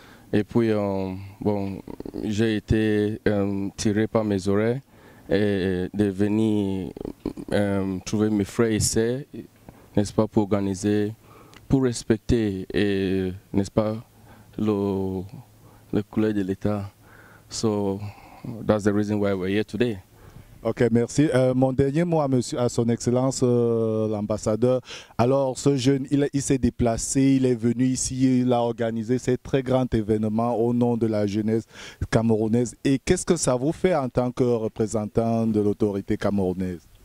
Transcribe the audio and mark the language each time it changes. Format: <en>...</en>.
<fr>Et puis, bon, j'ai été tiré par mes oreilles et de venir trouver mes frères et sœurs, n'est-ce pas, pour organiser, pour respecter, n'est-ce pas, le couleur de l'État.</fr> <en>So, that's the reason why we're here today.</en> <fr>Ok, merci. Mon dernier mot à son excellence l'ambassadeur. Alors, ce jeune, il s'est déplacé, il est venu ici, il a organisé ce très grand événement au nom de la jeunesse camerounaise. Et qu'est-ce que ça vous fait en tant que représentant de l'autorité camerounaise?</fr>